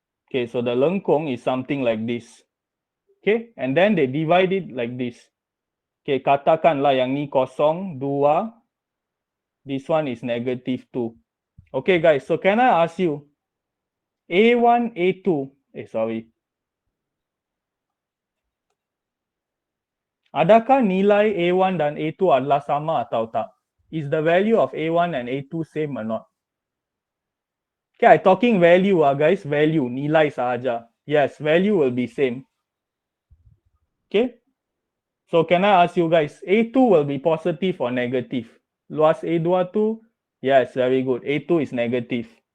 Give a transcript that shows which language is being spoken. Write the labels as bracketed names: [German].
[English] Okay, so the lengkung is something like this. Okay, and then they divide it like this. Okay, [Malay] katakanlah yang ni kosong, [English] 2. This one is negative 2. Okay, guys, so can I ask you, A1, A2, sorry. [Malay] Adakah nilai A1 dan A2 adalah sama atau tak? [English] Is the value of A1 and A2 same or not? Okay, I'm talking value guys, value, [Malay] nilai sahaja. [English] Yes, value will be same. Okay, so can I ask you guys, A2 will be positive or negative? [Malay] Luas A2 tu, [English] yes, very good. A2 is negative.